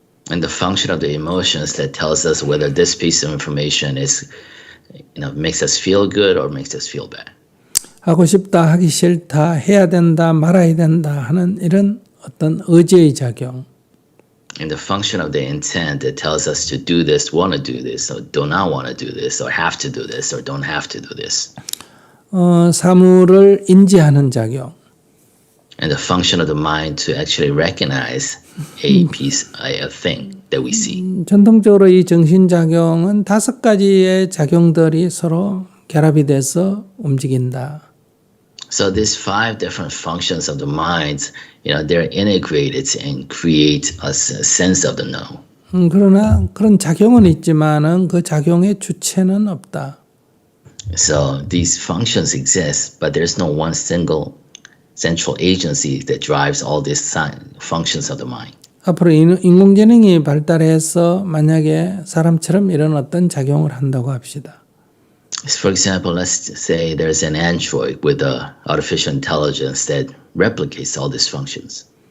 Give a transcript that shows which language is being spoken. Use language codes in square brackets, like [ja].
[en] And the function of the emotions that tells us whether this piece of information is, makes us feel good or makes us feel bad. [ko] 하고 싶다, 하기 싫다, 해야 된다, 말아야 된다 하는 이런 어떤 의지의 작용. [en] And the function of the intent that tells us to do this, want to do this, or do not want to do this, or have to do this, or don't have to do this. [ko] 사물을 인지하는 작용. [en] And the function of the mind to actually recognize a piece, a thing that we see. [ko] 전통적으로 이 정신작용은 5가지의 작용들이 서로 결합이 돼서 움직인다. [en] So these 5 different functions of the mind, they're integrated and create a sense of the know. [ko] 그러나 그런 작용은 있지만은 그 작용의 주체는 없다. [en] So these functions exist, but there's no one single central agency that drives all these functions of the mind. [ko] 앞으로 인공지능이 발달해서 만약에 사람처럼 이런 어떤 작용을 한다고 합시다. [en] For example, let's say there's an android with a artificial intelligence that replicates all these functions.